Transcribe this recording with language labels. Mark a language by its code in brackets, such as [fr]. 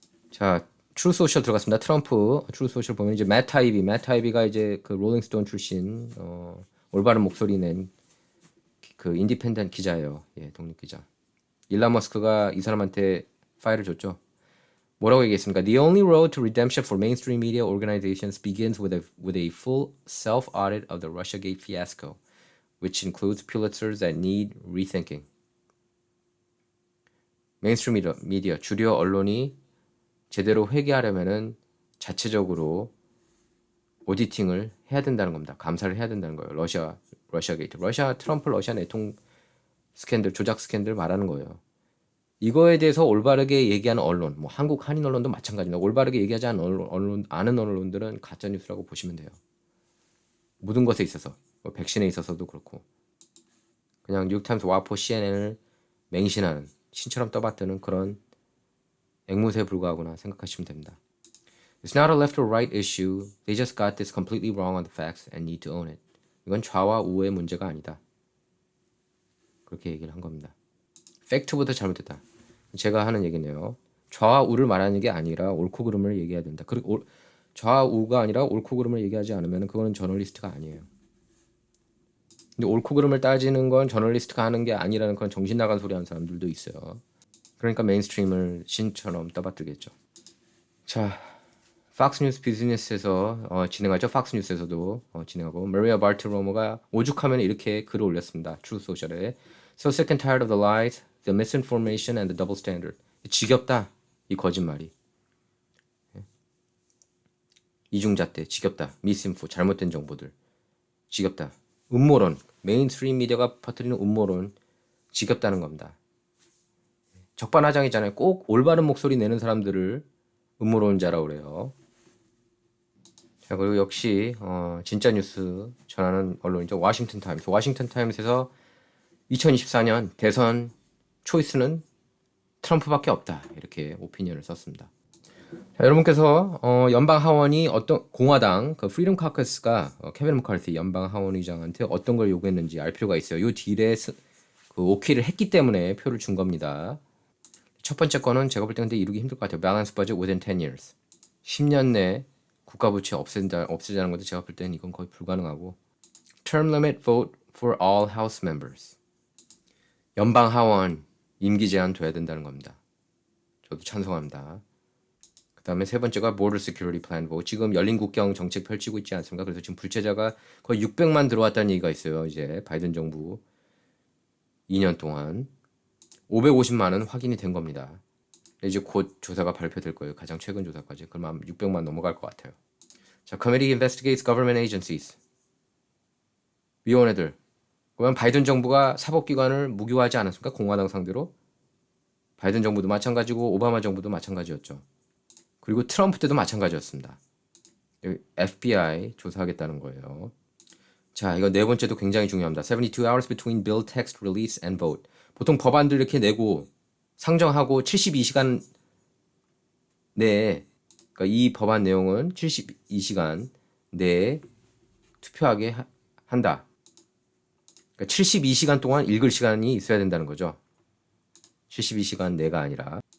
[ko] 자, 트루소셜 들어갔습니다. 트럼프 트루소셜 보면 이제 맷 타이비가 이제 그 롤링스톤 출신 올바른 목소리 낸 그 인디펜던트 기자예요. 예, 독립 기자. 일론 머스크가 이 사람한테 파일을 줬죠. 뭐라고 얘기했습니까? [en] The only road to redemption for mainstream media organizations begins with a full self-audit of the Russiagate fiasco, which includes Pulitzers that need rethinking. [ko] 메인스트림 미디어 주류 언론이 제대로 회개하려면은 자체적으로 오디팅을 해야 된다는 겁니다. 감사를 해야 된다는 거예요. 러시아게이트, 트럼프 러시아 내통 스캔들, 조작 스캔들 말하는 거예요. 이거에 대해서 올바르게 얘기하는 언론, 뭐 한국 한인 언론도 마찬가지입니다. 올바르게 얘기하지 않은 언론들은 가짜 뉴스라고 보시면 돼요. 모든 것에 있어서, 뭐 백신에 있어서도 그렇고, 그냥 뉴욕타임스, 와포, CNN을 맹신하는 신처럼 떠받드는 그런 앵무새에 불과하구나 생각하시면 됩니다. [en] It's not a left or right issue. They just got this completely wrong on the facts and need to own it. [ko] 이건 좌와 우의 문제가 아니다. 그렇게 얘기를 한 겁니다. 팩트보다 잘못됐다. 제가 하는 얘기네요. 좌와 우를 말하는 게 아니라 옳고 그름을 얘기해야 된다. 그리고 좌와 우가 아니라 옳고 그름을 얘기하지 않으면 그거는 저널리스트가 아니에요. 근데 옳고 그름을 따지는 건 저널리스트가 하는 게 아니라는 그런 정신 나간 소리 하는 사람들도 있어요. 그러니까 메인스트림을 신처럼 떠받들겠죠. 자, 팍스뉴스 비즈니스에서 진행하죠. 팍스뉴스에서도 진행하고 마리아 발티로모가 오죽하면 이렇게 글을 올렸습니다. [en] 트루소셜에 So sick and tired of the lies, the misinformation and the double standard. [ko] 지겹다. 이 거짓말이. 이중잣대 지겹다. 미스인포 잘못된 정보들. 지겹다. 음모론. 메인스트림 미디어가 퍼뜨리는 음모론 지겹다는 겁니다. 적반하장이잖아요. 꼭 올바른 목소리 내는 사람들을 음모론자라고 그래요. 자, 그리고 역시 진짜 뉴스 전하는 언론이죠. 워싱턴 타임스. 워싱턴 타임스에서 2024년 대선 초이스는 트럼프밖에 없다. 이렇게 오피니언을 썼습니다. 자, 여러분께서 연방 하원이 어떤 공화당 그 프리덤 카커스가 케빈 머카르티 연방 하원 의장한테 어떤 걸 요구했는지 알 필요가 있어요. 이 딜에 그 오케이를 했기 때문에 표를 준 겁니다. 첫 번째 거는 제가 볼 때 근데 이루기 힘들 것 같아요. [en] Balance budget within 10 years. [ko] 10년 내 국가 부채 없애자는 건데 제가 볼 때는 이건 거의 불가능하고. [en] Term limit vote for all House members. [ko] 연방 하원 임기 제한 돼야 된다는 겁니다. 저도 찬성합니다. 그 다음에 세 번째가 [en] Border Security Plan vote. [ko] 지금 열린 국경 정책 펼치고 있지 않습니까? 그래서 지금 불체자가 거의 600만 들어왔다는 얘기가 있어요. 이제 바이든 정부 2년 동안 550만은 확인이 된 겁니다. 이제 곧 조사가 발표될 거예요. 가장 최근 조사까지. 그럼 아마 600만 넘어갈 것 같아요. [en] 자, Committee investigates government agencies. [ko] 위원회들. 그러면 바이든 정부가 사법기관을 무기화하지 않았습니까? 공화당 상대로. 바이든 정부도 마찬가지고 오바마 정부도 마찬가지였죠. 그리고 트럼프 때도 마찬가지였습니다. FBI 조사하겠다는 거예요. 자, 이거 네 번째도 굉장히 중요합니다. [en] 72 hours between bill text release and vote. [ko] 보통 법안들 이렇게 내고 상정하고 72시간 내에, 그러니까 이 법안 내용은 72시간 내에 투표하게 한다. 그러니까 72시간 동안 읽을 시간이 있어야 된다는 거죠. 72시간 내가 아니라.